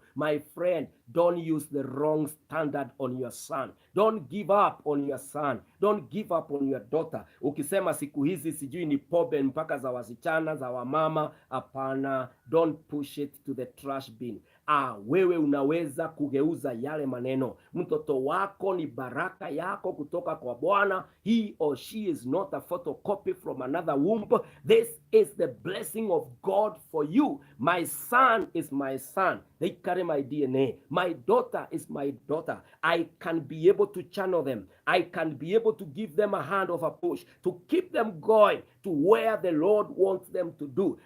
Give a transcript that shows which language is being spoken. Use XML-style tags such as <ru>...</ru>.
<en>My friend, don't use the wrong standard on your son. Don't give up on your son. Don't give up on your daughter.</en> <sw>Ukisema siku hizi sijui ni pombe mpaka za wasichana, za wamama, hapana.</sw> <en>Don't push it to the trash bin.</en> <sw>Wewe unaweza kugeuza yale maneno. Mtoto wako ni baraka yako kutoka kwa Bwana.</sw> <en>He or she is not a photocopy from another womb. This is the blessing of God for you. My son is my son. They carry my DNA. My daughter is my daughter. I can be able to channel them. I can be able to give them a hand of a push, to keep them going to where the Lord wants them to do.</en>